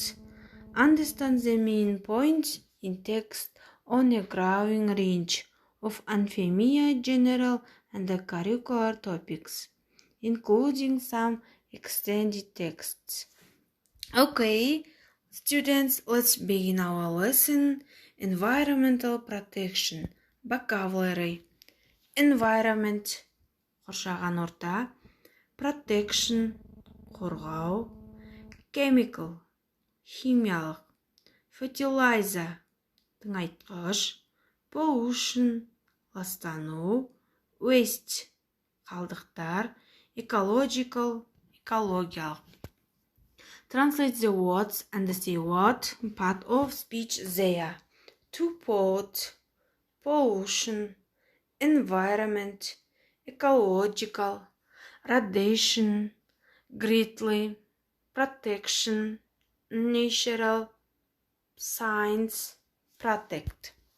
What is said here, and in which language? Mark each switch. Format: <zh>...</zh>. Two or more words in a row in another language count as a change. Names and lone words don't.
<en>Understand the main points in text on a growing range of unfamiliar general and curricular topics, including some extended texts. Okay, students, let's begin our lesson. Environmental protection. Vocabulary. Environment.</en> <kk>Қоршаған орта.</kk> <en>Protection. Қорғау. Chemical.</en> <kk>Химиялық. Fertilizer. Тыңайтқыш. Pollution. Ластану. Waste. Қалдықтар. Ecological. Экологиялық.</kk> <en>Translate the words and say what part of speech they are. To pollute, pollution, environment, ecological, radiation, greatly, protection, natural, science, protect.</en>